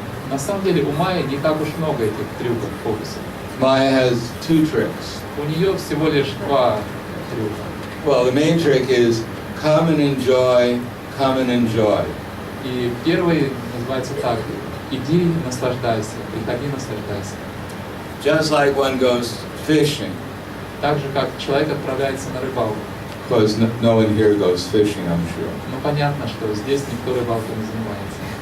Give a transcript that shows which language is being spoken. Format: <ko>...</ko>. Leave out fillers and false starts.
<ru>на самом деле у Майи не так уж много этих трюков, фокусов.</ru> <en>Maya has 2 tricks.</en> <ru>У нее всего лишь 2 трюка.</ru> <en>Well, the main trick is come and enjoy, come and enjoy.</en> <ru>И первый называется так: иди, наслаждайся, приходи, наслаждайся.</ru> <en>Just like one goes fishing.</en> <ru>Так же, как человек отправляется на рыбалку.</ru> <en>Because no one here goes fishing, I'm sure.</en> <ru>Ну понятно, что здесь никто рыбалкой не занимается.</ru>